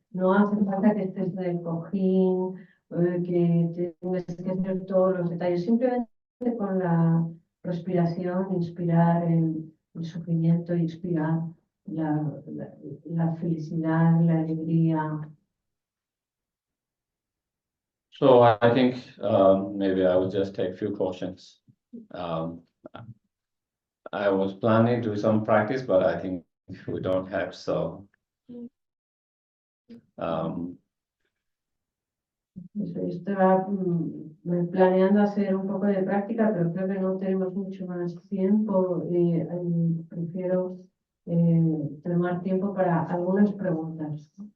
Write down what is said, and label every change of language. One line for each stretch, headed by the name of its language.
Spanish: No hace falta que estés de COJIN, que tengas que hacer todos los detalles. Simplemente con la respiración, inspirar el sufrimiento y expirar la felicidad, la alegría.
English: So I think maybe I will just take a few questions. I was planning to do some practice, but I think we don't have, so.
Spanish: Estaba planeando hacer un poco de práctica, pero creo que no tenemos mucho más tiempo. Prefiero tomar tiempo para algunas preguntas.